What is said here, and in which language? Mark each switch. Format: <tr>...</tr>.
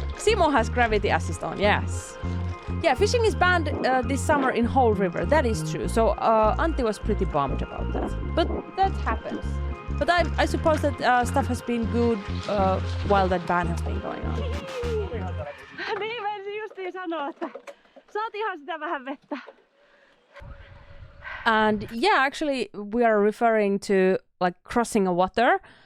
<en>Simo has gravity assist on, yes. Yeah, fishing is banned this summer in whole river. That is true. So Antti was pretty bummed about that. But that happens. But I suppose that stuff has been good while that ban has been going on.</en> <fi>Niin, menisin justiin sanoa, että saatiinhan sitä vähän vettä.</fi> <en>And yeah, actually we are referring to like crossing a water.</en>